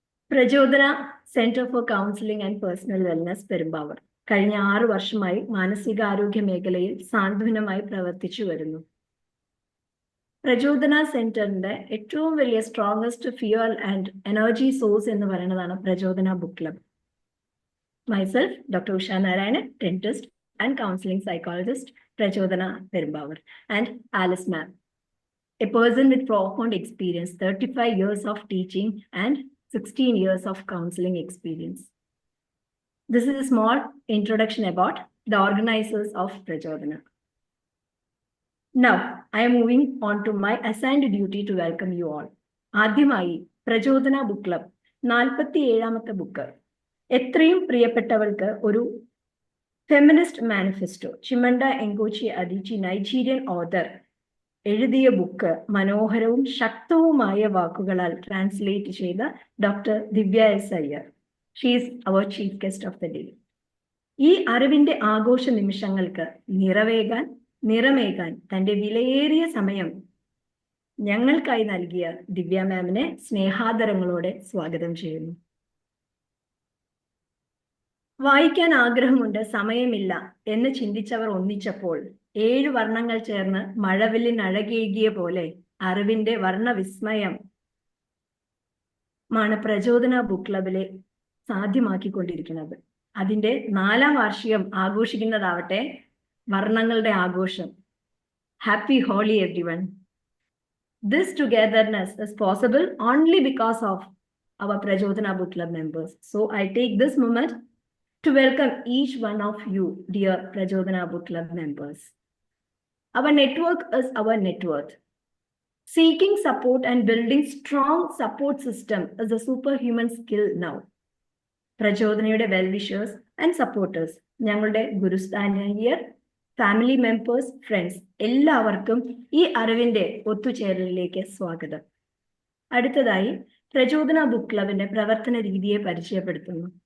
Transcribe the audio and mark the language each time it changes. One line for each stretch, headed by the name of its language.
Malayalam: പ്രചോദന centre for counselling and personal wellness Perumbavoor കഴിഞ്ഞ 6 വർഷമായി മാനസികാരോഗ്യ മേഖലയിൽ സാന്ത്വനമായി പ്രവർത്തിച്ചു വരുന്നു. പ്രചോദന സെന്ററിന്റെ ഏറ്റവും വലിയ
English: strongest fuel and energy source
Malayalam: എന്ന് പറയുന്നതാണ് പ്രചോദന book club.
English: Myself doctor Usha Narayanan, dentist and counselling psychologist, Prachodana Perumbavoor, and Alice ma'am, a person with profound experience, 35 years of teaching and 16 years of counseling experience. This is a small introduction about the organizers of Prajodhana. Now, I am moving on to my assigned duty to welcome you all.
Malayalam: ആദ്യമായി പ്രചോദന book club 47ാമത്തെ book. എത്രയും പ്രിയപ്പെട്ടവൾക്ക് ഒരു feminist manifesto, ചിമണ്ട എങ്കോച്ചി അദിച്ചി, Nigerian author എഴുതിയ book മനോഹരവും ശക്തവുമായ വാക്കുകളാൽ translate ചെയ്ത doctor Divya S Iyer.
English: She is our chief guest of the day.
Malayalam: ഈ അറിവിന്റെ ആഘോഷ നിമിഷങ്ങൾക്ക് നിറമേകാൻ തന്റെ വിലയേറിയ സമയം ഞങ്ങൾക്കായി നൽകിയ ദിവ്യ മാമിനെ സ്നേഹാദരങ്ങളോടെ സ്വാഗതം ചെയ്യുന്നു. വായിക്കാൻ ആഗ്രഹമുണ്ട്, സമയമില്ല എന്ന് ചിന്തിച്ചവർ ഒന്നിച്ചപ്പോൾ 7 വർണ്ണങ്ങൾ ചേർന്ന് മഴവില്ലിനഴകേകിയ പോലെ അറിവിന്റെ വർണ്ണവിസ്മയം മാണ് പ്രചോദന ബുക്ക് ക്ലബിലെ സാധ്യമാക്കിക്കൊണ്ടിരിക്കുന്നത്. അതിന്റെ 4ാം വാർഷികം ആഘോഷിക്കുന്നതാവട്ടെ വർണ്ണങ്ങളുടെ ആഘോഷം.
English: Happy Holi everyone. This togetherness is possible only because of our Prajodhana Book Club members. So I take this moment to welcome each one of you, dear Prajodhana Book Club members. Our network is our net worth. Seeking support and building strong support system is a superhuman skill now.
Malayalam: പ്രചോദനയുടെ
English: well wishers and supporters,
Malayalam: ഞങ്ങളുടെ ഗുരുസ്ഥാനീയർ, family members, friends എല്ലാവർക്കും ഈ അറിവിന്റെ ഒത്തുചേരലിലേക്ക് സ്വാഗതം. അടുത്തതായി പ്രചോദന book ക്ലബിന്റെ പ്രവർത്തന രീതിയെ പരിചയപ്പെടുത്തുന്നു.